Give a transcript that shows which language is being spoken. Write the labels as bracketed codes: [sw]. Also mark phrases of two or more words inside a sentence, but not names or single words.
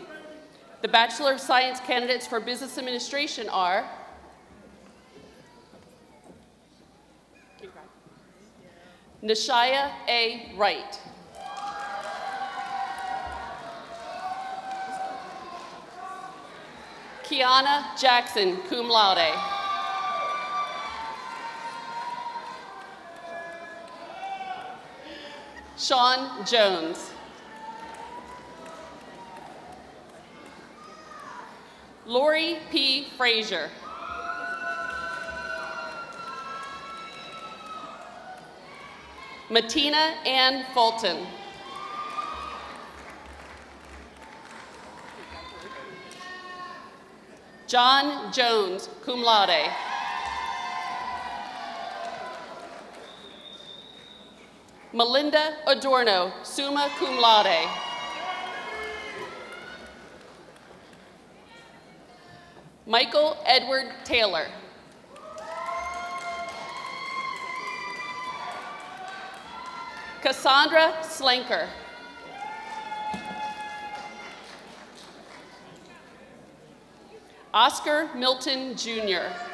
[en] The Bachelor of Science candidates for Business Administration are Nishaya A. Wright. Kiana Jackson, [la] cum laude. [en] Sean Jones. Lori P. Frazier. Matina Ann Fulton. John Jones, [la] cum laude. [en] Melinda Adorno, [la] summa cum laude. [en] Michael Edward Taylor. Cassandra Slanker. Oscar Milton Jr.